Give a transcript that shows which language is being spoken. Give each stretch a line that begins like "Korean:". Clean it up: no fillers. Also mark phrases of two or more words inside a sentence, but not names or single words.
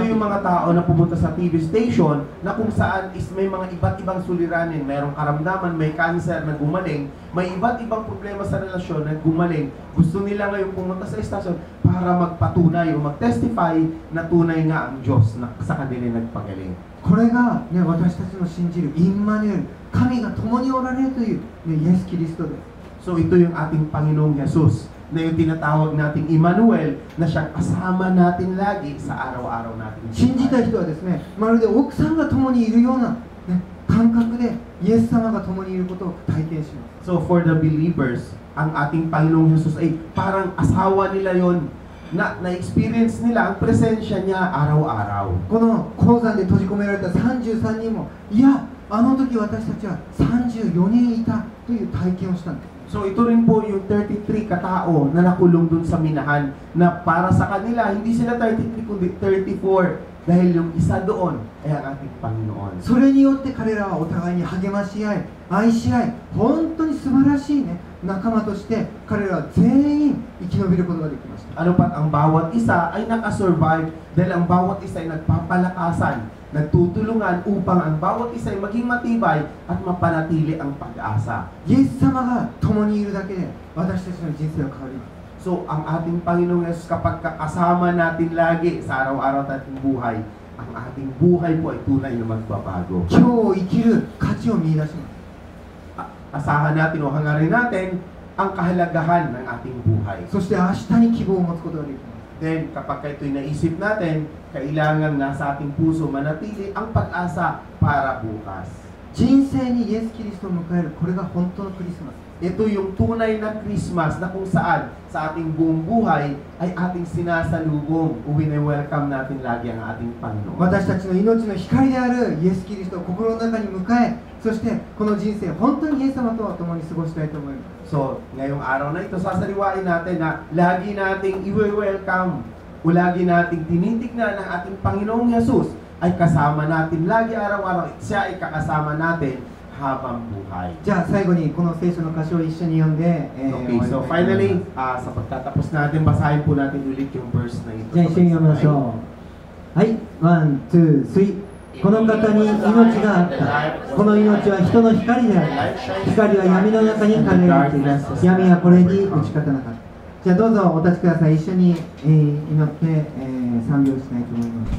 Filipino: Ito yung mga tao na pumunta sa TV station na kung saan is may mga iba't ibang suliranin, mayroong karamdaman, may cancer na gumaling, may iba't ibang problema sa relasyon na gumaling. Gusto nila ngayon pumunta sa istasyon para magpatunay o mag-testify na tunay nga ang Diyos na sa kanila nagpagaling.
Japanese: これが、ね、私たちの信じるインマニュエル、神が共におられるという、ね、イエス・キリストです。
Filipino: So ito yung ating Panginoong Jesus na yung tinatawag nating Emmanuel na siyang kasama natin lagi sa araw-araw natin.
Japanese: 信じた人はですね、まるで奥さんが共にいるような、ね、感覚でイエス様が共にいることを体験します。
English: So for the believers,
Filipino: ang ating Panginoong Jesus ay parang asawa nila yon na na-experience nila ang presensya niya araw-araw.
Japanese: この鉱山で閉じ込められた33人も、いや、あの時私たちは34人いたという体験をしたんです。
Filipino: So ito rin po yung 33 katao na nakulong dun sa minahan na para sa kanila, hindi sila 33 kundi 34 dahil yung isa doon ay ang ating Panginoon.
Japanese: それによって彼らはお互いに励まし合い、愛し合い、本当に素晴らしいね、仲間として彼らは全員生き延びることができました。
Filipino: Ano pat ang bawat isa ay nakasurvive dahil ang bawat isa ay nagpapalakasan, nagtutulungan upang ang bawat isa ay maging matibay at mapanatili ang pag-asa.
Japanese: イエス様が共にいるだけで私たちの人生は変わります。
Filipino: So, ang ating Panginoong Yesus kapag kakasama natin lagi sa araw-araw nating buhay, ang ating buhay po ay tunay na magbabago.
Japanese: 今日を生きる価値を見出します。
Filipino: Asahan natin o hangarin natin ang kahalagahan ng ating buhay.
Japanese: そして明日に希望を持つことができます。
Filipino: Then, kapag ito'y naisip natin, kailangan nasa ating puso manatili ang pag-asa para bukas.
Japanese: 人生にイエス・キリストを迎える、これが本当のクリスマス。
Filipino: Ito yung tunay na Christmas na kung saan sa ating buong buhay ay ating sinasalubong o wini-welcome natin lagi ang ating Panginoon.
Japanese: 私たちの命の光であるイエス・キリストを心の中に迎え、そしてこの人生本当にイエス様と共に過ごしたいと思います。
Filipino: So, ngayong araw na ito, sasaliwain natin na lagi nating i-welcome o lagi nating tinitignan ng ating Panginoong Jesus ay kasama natin lagi araw-araw. Siya ay kakasama natin habang buhay.
Japanese: じゃあ最後にこの聖書の箇所を一緒に読んで、
English: Okay, so finally,
Filipino: sa pagtatapos natin, basahin po natin ulit yung verse na ito.
Japanese: じゃあ一緒に読みましょう。はい、
English: one, two, three.
Japanese: この方に命があった。この命は人の光である。光は闇の中に輝いています。闇はこれに打ち勝たなかった。じゃあどうぞお立ちください。一緒に、祈って、賛美をしたいと思います。